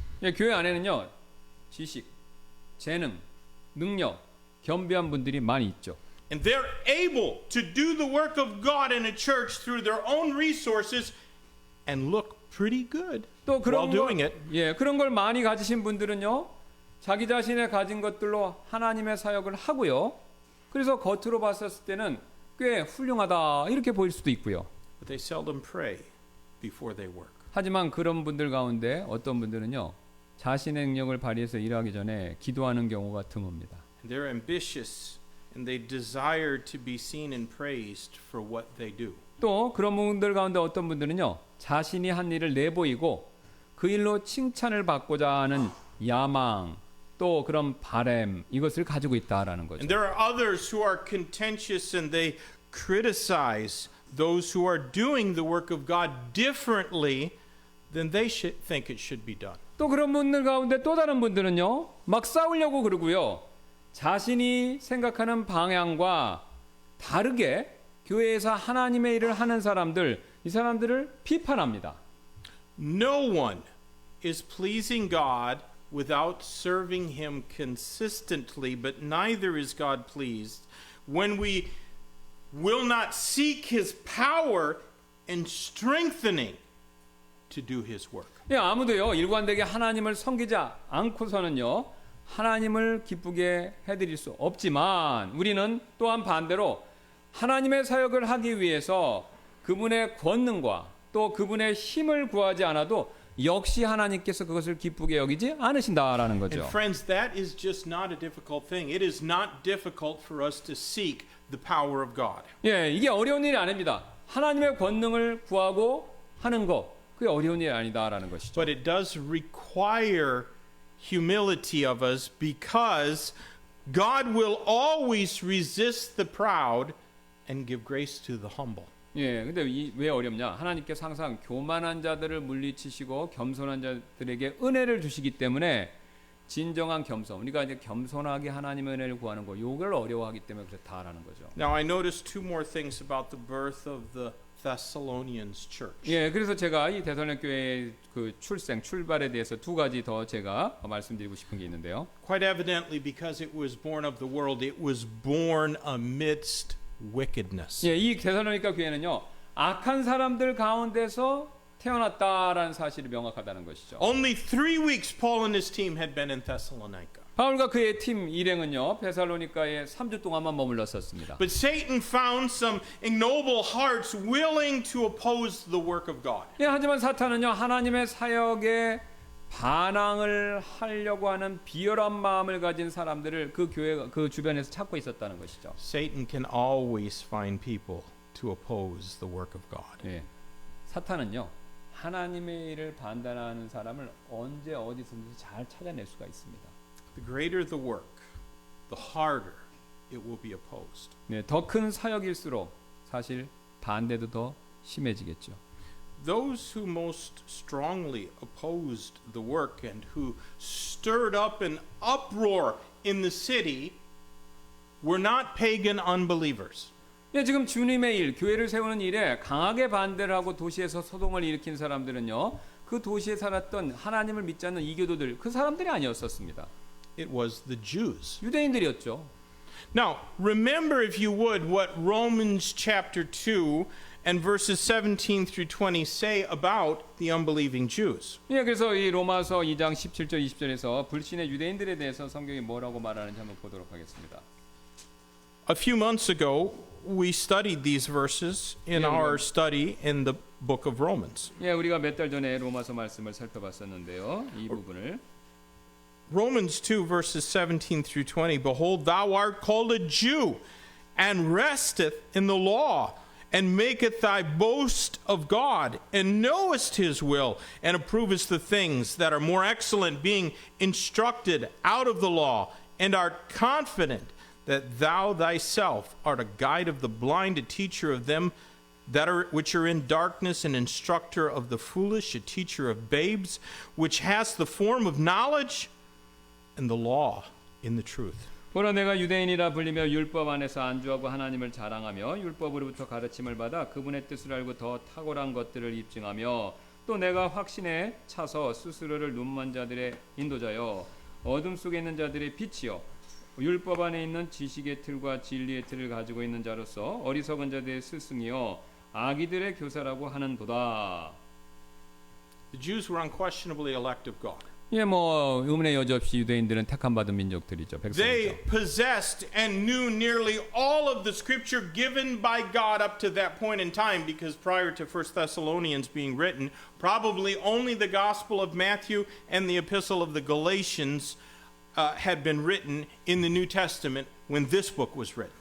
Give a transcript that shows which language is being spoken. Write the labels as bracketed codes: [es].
[ko] 예, 교회 안에는요, 지식, 재능, 능력, 겸비한 분들이 많이 있죠. [en] And they're able to do the work of God in a church through their own resources and look pretty good [ko] 또 그런 [en] while doing it. [ko] 예, 그런 걸 많이 가지신 분들은요, 자기 자신의 가진 것들로 하나님의 사역을 하고요. 그래서 겉으로 봤었을 때는 꽤 훌륭하다 이렇게 보일 수도 있고요. [en] But they seldom pray before they work. [ko] 하지만 그런 분들 가운데 어떤 분들은요, 자신의 능력을 발휘해서 일하기 전에 기도하는 경우가 드뭅니다. [en] And they're ambitious and they desire to be seen and praised for what they do. [ko] 또 그런 분들 가운데 어떤 분들은요, 자신이 한 일을 내보이고 그 일로 칭찬을 받고자 하는 야망, 또 그런 바램 이것을 가지고 있다라는 거죠. [en] And there are others who are contentious and they criticize those who are doing the work of God differently than they think it should be done. [ko] 또 그런 분들 가운데 또 다른 분들은요, 막 싸우려고 그러고요, 자신이 생각하는 방향과 다르게 교회에서 하나님의 일을 하는 사람들, 이 사람들을 비판합니다. [en] No one is pleasing God without serving Him consistently, but neither is God pleased when we will not seek His power and strengthening to do His work. [ko] 예, 아무도요, 일관되게 하나님을 섬기지 않고서는요, 하나님을 기쁘게 해드릴 수 없지만 우리는 또한 반대로 하나님의 사역을 하기 위해서 그분의 권능과 또 그분의 힘을 구하지 않아도 역시 하나님께서 그것을 기쁘게 여기지 않으신다라는 거죠. [en] And friends, that is just not a difficult thing. It is not difficult for us to seek the power of God. [ko] 예, 이게 어려운 일이 아닙니다. 하나님의 권능을 구하고 하는 거, 그게 어려운 일이 아니다라는 것이죠. [en] But it does require humility of us because God will always resist the proud and give grace to the humble. [ko] 예, 근데 왜 어렵냐? 하나님께서 항상 교만한 자들을 물리치시고 겸손한 자들에게 은혜를 주시기 때문에 진정한 겸손, 우리가 이제 겸손하게 하나님의 은혜를 구하는 거, 요걸 어려워하기 때문에 그렇다라는 거죠. [en] Now I noticed two more things about the birth of the Thessalonians church. [ko] 예, 그래서 제가 이 데살로니가 교회의 그 출발에 대해서 두 가지 더 제가 말씀드리고 싶은 게 있는데요. [en] Quite evidently, because it was born of the world, it was born amidst wickedness. [ko] 예, 이 데살로니가 교회는요, 악한 사람들 가운데서 태어났다라는 사실이 명확하다는 것이죠. [en] Only 3 weeks Paul and his team had been in Thessalonica. [ko] 바울과 그의 팀 일행은요, 데살로니가에 3주 동안만 머물렀었습니다. [en] But Satan found some ignoble hearts willing to oppose the work of God. [ko] 예, 하지만 사탄은요, 하나님의 사역에 반항을 하려고 하는 비열한 마음을 가진 사람들을 그 교회 그 주변에서 찾고 있었다는 것이죠. [en] Satan can always find people to oppose the work of God. [ko] 예, 사탄은요, 하나님의 일을 반대하는 사람을 언제 어디서든지 잘 찾아낼 수가 있습니다. [en] The greater the work, the harder it will be opposed. [ko] 네, 더 큰 사역일수록 사실 반대도 더 심해지겠죠. [en] Those who most strongly opposed the work and who stirred up an uproar in the city were not pagan unbelievers. [ko] 예, 지금 주님의 일, 교회를 세우는 일에 강하게 반대를 하고 도시에서 소동을 일으킨 사람들은요, 그 도시에 살았던 하나님을 믿지 않는 이교도들, 그 사람들이 아니었었습니다. [en] It was the Jews. [ko] 유대인들이었죠. [en] Now, remember if you would what Romans chapter 2 and verses 17 through 20 say about the unbelieving Jews. [ko] 예, 그래서 이 로마서 2장 17절 20절에서 불신의 유대인들에 대해서 성경이 뭐라고 말하는지 한번 보도록 하겠습니다. [en] A few months ago, we studied these verses in our study in the book of Romans. [ko] 예, 우리가 몇 달 전에 로마서 말씀을 살펴봤었는데요. 이 부분을 [en] Romans 2 verses 17 through 20. Behold, thou art called a Jew and resteth in the law and maketh thy boast of God, and knowest his will, and approvest the things that are more excellent, being instructed out of the law, and art confident that thou thyself art a guide of the blind, a teacher of them which are in darkness, an instructor of the foolish, a teacher of babes, which hast the form of knowledge and the law in the truth. [ko] 보라 내가 유대인이라 불리며 율법 안에서 안주하고 하나님을 자랑하며 율법으로부터 가르침을 받아 그분의 뜻을 알고 더 탁월한 것들을 입증하며 또 내가 확신에 차서 스스로를 눈먼 자들의 인도자여 어둠 속에 있는 자들의 빛이여 율법 안에 있는 지식의 틀과 진리의 틀을 가지고 있는 자로서 어리석은 자들의 스승이여 아기들의 교사라고 하는도다. [en] The Jews were unquestionably elect of God. [ko] 예, 뭐 의문의 여지 없이 유대인들은 택함 받은 민족들이죠. [en] They [ko] 백성이죠. [en] possessed and knew nearly all of the scripture given by God up to that point in time, because prior to 1 Thessalonians being written, probably only the Gospel of Matthew and the Epistle of the Galatians had been written in the New Testament when this book was written.